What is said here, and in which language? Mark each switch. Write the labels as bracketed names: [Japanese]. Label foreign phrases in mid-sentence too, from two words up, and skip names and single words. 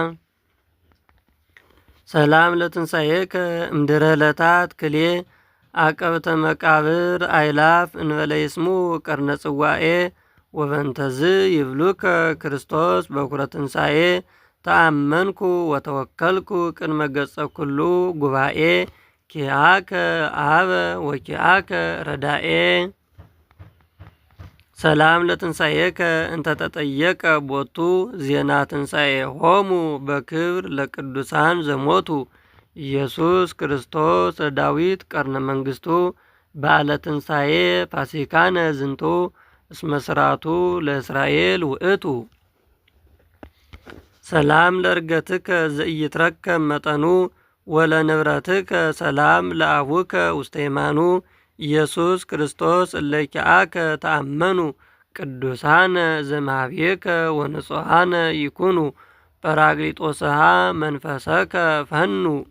[Geez] ሰላም ለትንሣኤከ እምድረ ዕለታት ክሌ አቀብተ መቃብር አይላፍ እንበለ ይስሙ ቀርነ ጽዋኤ ወበንተዝ ይብሉከ ክርስቶስ በኩረ ትንሣኤ ተአመንኩ ወተወከልኩ ቅድመ ገጸ ኩሉ ጉባኤ ኪያከ አበ ወኪያከ ረዳኤ። ሰላም ለትንሣኤከ እንተተጠየቀ ቦቱ ዜና ትንሣኤ ሆሙ በክብር ለቅዱሳን ዘሞቱ ኢየሱስ ክርስቶስ ዳዊት ቀርነ መንግሥቱ በዓለ ትንሣኤ ፋሲካነ ዝንቱ እስመ ሥርዓቱ ለእስራኤል ውእቱ። ሰላም ለእርገትከ ዘኢይትረከብ መጠኑ ወለንብረትከ ሰላም ለአቡከ ውስተ የማኑ ኢየሱስ ክርስቶስ እለኪአከ ተአመኑ ቅዱሳነ ዘማህቤከ ወንጹሐነ ይኩኑ ጰራቅሊጦስሃ መንፈሰከ ፈኑ።